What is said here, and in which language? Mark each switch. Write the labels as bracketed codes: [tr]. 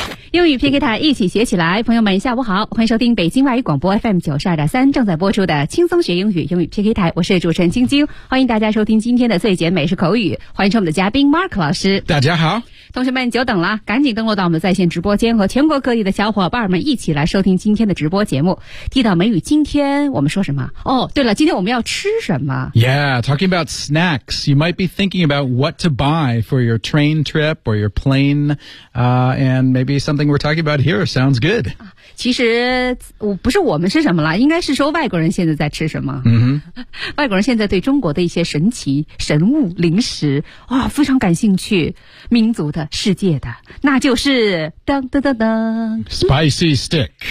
[zh] 英语 PK 台，一起学起来。朋友们下午好，欢迎收听北京外语广播 FM 92.3正在播出的轻松学英语英语 PK 台，我是主持人晶晶，欢迎大家收听今天的最简美式口语，欢迎收我们的嘉宾 Mark 老师。大家好，同学们久等了，赶紧登录到我们在线直播间，和全国各地的小伙伴们一起来收听今天的直播节目。地道美语，今天我们说什么？哦，对了，今天我们要吃什么？ [en] Yeah, talking about snacks, you might be thinking about what to buy for your train trip or your plane, and maybe somethingWe're talking about here sounds good. [zh] 其实我不是我们吃什么了，应该是说外国人现在在吃什么。 Mm-hmm. 外国人现在对中国的一些神奇神物零食啊、哦、非常感兴趣，民族的世界的，那就是噔噔噔噔 [en] ，spicy stick